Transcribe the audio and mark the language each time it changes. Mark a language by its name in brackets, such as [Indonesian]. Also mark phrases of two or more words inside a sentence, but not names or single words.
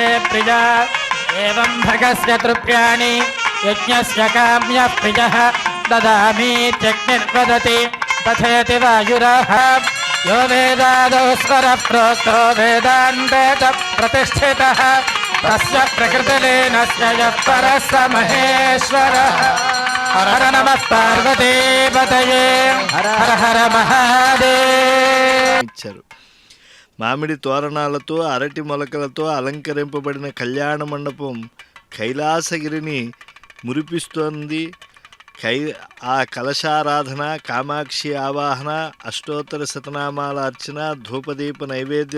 [Sanskrit] प्रिया एवं भगस्य तृप्याणि यज्ञस्य काम्यः प्रियः ददामीत्यग्निर्वदति तथेति वायुरः यो वेदादौ स्वरः प्रोक्तो वेदान्ते च प्रतिष्ठितः तस्य प्रकृतिलीनस्य यः परः स महेश्वरः हर हर नमः पार्वतीपतये हर हर महादेव. [Telugu] మామిడి తోరణాలతో అరటి మొలకలతో అలంకరింపబడిన కళ్యాణ మండపం కైలాసగిరిని మురిపిస్తోంది. ఆ కలశారాధన, కామాక్షి ఆవాహన, అష్టోత్తర శతనామాల అర్చన, ధూపదీప నైవేద్య